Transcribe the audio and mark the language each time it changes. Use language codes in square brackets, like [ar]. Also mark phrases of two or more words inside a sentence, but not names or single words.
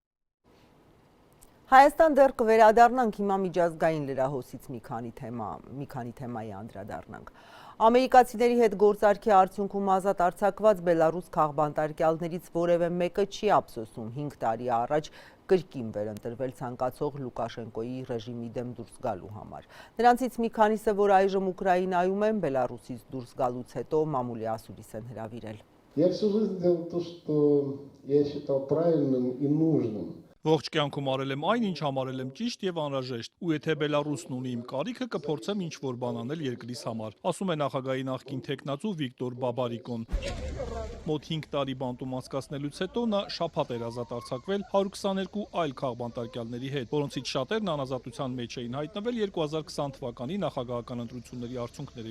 [hy] Հայաստան դեռ կվերադառնանք հիմա միջազգային լրահոսից մի քանի թեմայի անդրադառնանք։ Ամերիկացիների հետ գործարքի արդյունքում ազատ արձակված բելարուս քաղբանտարկյալներից որևէ մեկը չի ափսոսում 5 տարի առաջ կրկին վերընտրվել ցանկացող Լուկաշենկոյի ռեժիմի դեմ դուրս գալու համար։ Նրանցից մի քանիսը, որ այժմ Ուկրաինայում են, Բելարուսից դուրս գալուց հետո մամուլի ասուլիս են հրավիրել։ [ru] Я всю жизнь делал то, что я считал правильным и нужным. [hy] Ողջ կյանքում արել եմ այն, ինչ համարել եմ ճիշտ եւ անհրաժեշտ, ու եթե Բելարուսն ունի իմ կարիքը, կփորձեմ ինչ-որ բան անել երկրիս համար, ասում է նախագահի նախկին թեկնածու Վիկտոր Բաբարիկոն։ Մոտ 5 տարի բանտում անցկացնելուց հետո նա շաբաթ էր ազատ արձակվել 122 այլ քաղբանտարկյալների հետ, որոնցից շատերն անազատության մեջ էին հայտնվել 2020 թվականի նախագահական ընտրությունների արդյունքները